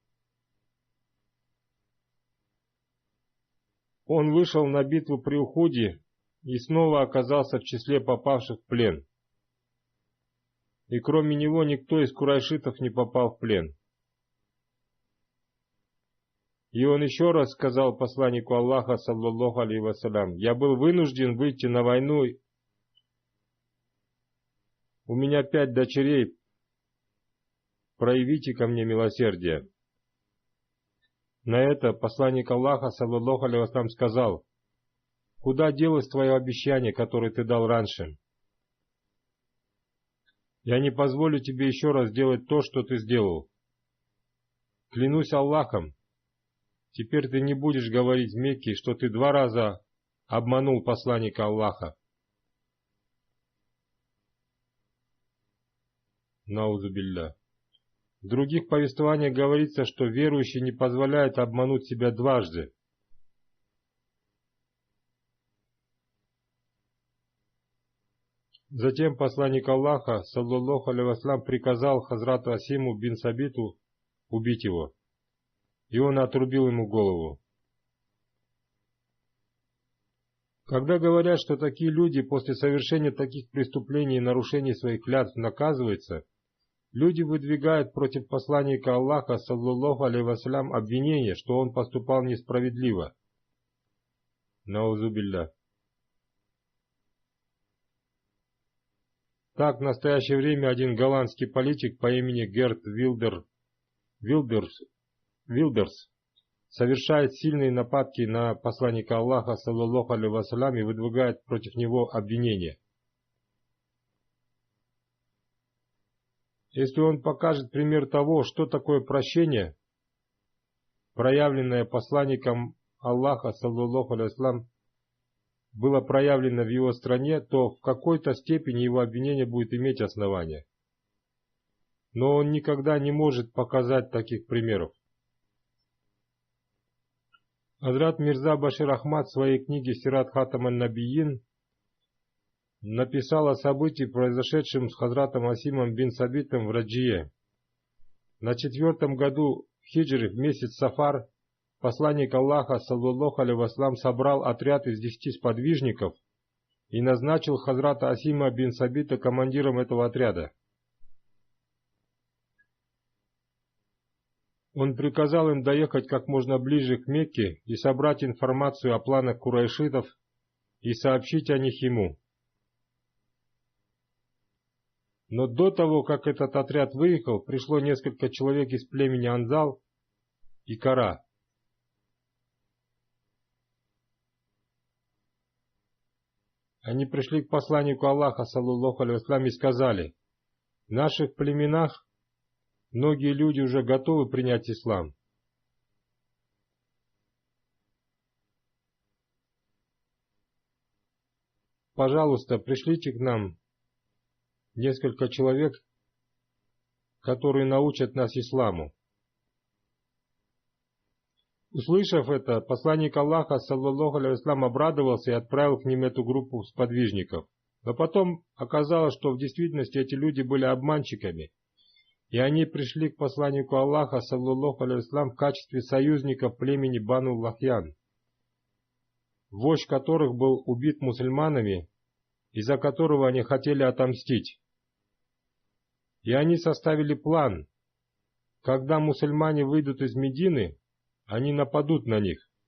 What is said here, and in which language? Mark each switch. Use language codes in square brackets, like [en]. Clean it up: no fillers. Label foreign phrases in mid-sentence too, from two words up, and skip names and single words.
[ru] Он вышел на битву при Ухуде и снова оказался в числе попавших в плен. И кроме него никто из курайшитов не попал в плен. И он еще раз сказал посланнику Аллаха, [ar] صلى الله عليه وسلم: [ru] «Я был вынужден выйти на войну. У меня 5 дочерей. Проявите ко мне милосердие». На это посланник Аллаха, [ar] صلى الله عليه وسلم, [ru] сказал: «Куда делось твое обещание, которое ты дал раньше? Я не позволю тебе еще раз делать то, что ты сделал. Клянусь Аллахом, теперь ты не будешь говорить в Мекке, что ты 2 раза обманул посланника Аллаха». [ar] نعوذ بالله. [ru] В других повествованиях говорится, что верующий не позволяет обмануть себя дважды. Затем посланник Аллаха, [ar] صلى الله عليه وسلم, [ru] приказал Хазрату Асиму бин Сабиту убить его, и он отрубил ему голову. Когда говорят, что такие люди после совершения таких преступлений и нарушений своих клятв наказываются, люди выдвигают против посланника Аллаха, [ar] صلى الله عليه وسلم, [ru] обвинение, что он поступал несправедливо. [ar] Наузубилля. [ru] Так, в настоящее время один голландский политик по имени Герт Вилдерс совершает сильные нападки на посланника Аллаха, [ar] صلى الله عليه وسلم, [ru] и выдвигает против него обвинения. Если он покажет пример того, что такое прощение, проявленное посланником Аллаха, [ar] صلى الله عليه وسلم, [ru] было проявлено в его стране, то в какой-то степени его обвинение будет иметь основание. Но он никогда не может показать таких примеров. Хазрат Мирза Башир Ахмад в своей книге «Сират Хатам аль-Набиин» написал о событии, произошедшем с Хазратом Асимом бин Сабитом в Раджие. На 4-м году хиджры, в месяц Сафар, посланник Аллаха, [ar] صلى الله عليه وسلم, [ru] собрал отряд из 10 сподвижников и назначил Хазрата Асима бин Сабита командиром этого отряда. Он приказал им доехать как можно ближе к Мекке и собрать информацию о планах курайшитов и сообщить о них ему. Но до того, как этот отряд выехал, пришло несколько человек из племени Анзал и Кара. Они пришли к посланнику Аллаха, [ar] صلى الله عليه وسلم, [ru] и сказали: в наших племенах многие люди уже готовы принять ислам. Пожалуйста, пришлите к нам несколько человек, которые научат нас исламу. Услышав это, посланник Аллаха, [ar] صلى الله عليه وسلم, [ru] обрадовался и отправил к ним эту группу сподвижников. Но потом оказалось, что в действительности эти люди были обманщиками, и они пришли к посланнику Аллаха, [ar] صلى الله عليه وسلم, [ru] в качестве союзников племени Бану Лахьян, вождь которых был убит мусульманами, из-за которого они хотели отомстить. И они составили план: когда мусульмане выйдут из Медины, они нападут на них.